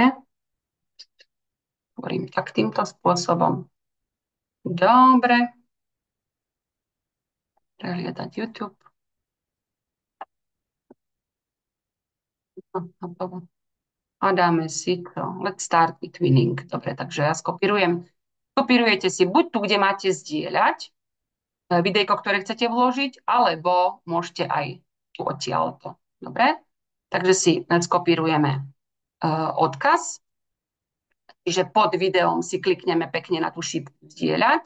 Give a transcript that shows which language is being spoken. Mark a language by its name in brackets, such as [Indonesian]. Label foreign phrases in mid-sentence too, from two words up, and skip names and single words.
[Slovak] Hovorím tak týmto spôsobom. Dobre. Prehliadať YouTube. A dáme si to. [English] Let's start with winning. [Slovak] Dobre, takže ja skopírujem. Kopírujete si buď tu, kde máte zdieľať videjko, ktoré chcete vložiť, alebo môžete aj tu odtiaľto. Dobre? Takže si skopírujeme odkaz. Čiže pod videom si klikneme pekne na tú šípku zdieľať.